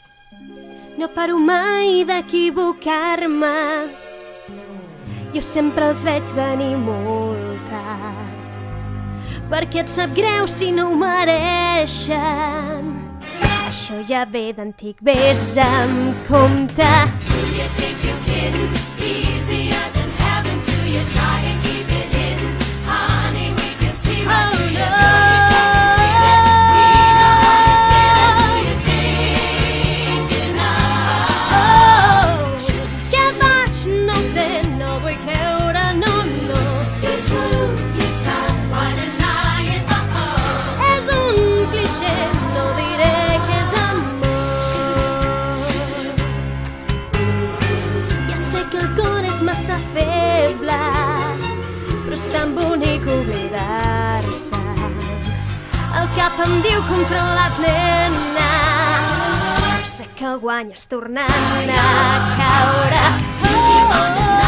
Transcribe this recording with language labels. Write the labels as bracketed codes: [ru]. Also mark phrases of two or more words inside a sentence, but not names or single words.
[ca] No paro mai d'equivocar-me, jo sempre els veig venir molt tard, perquè et sap greu si no ho mereixen. Això ja ve d'antic, vés amb compte. [en] Do you think you're kidding? Easier than having to. You try and keep it hidden. Honey, we can see right through you. Girl, you can't conceal it. We know how you feel. Who you thinking of? [ca] Què faig? No sé, no vull creure, no, no. You swoon, you sigh, why deny it? És un clixé, no diré que és amor. Ja sé que el cor és massa feble, però és tan bonic oblidar-se. El cap em diu controla't, nena. Sé que guanyes tornant a caure. [en] You keep on the